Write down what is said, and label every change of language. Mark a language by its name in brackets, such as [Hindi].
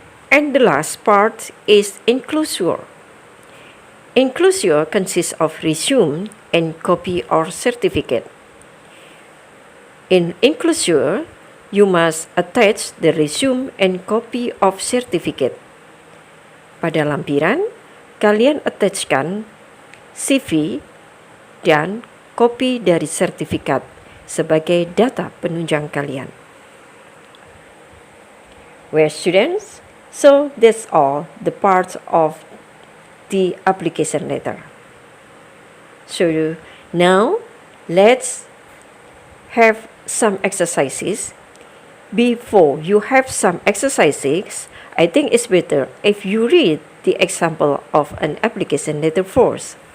[English] And the last part is enclosure. Enclosure consists of resume and copy or certificate. In enclosure, you must attach the resume and copy of certificate. [Indonesian] Pada lampiran, kalian attachkan CV dan kopi dari sertifikat sebagai data penunjang kalian. [English] Well, students, so that's all the parts of the application letter. So now let's have some exercises. Before you have some exercises, I think it's better if you read the example of an application letter first.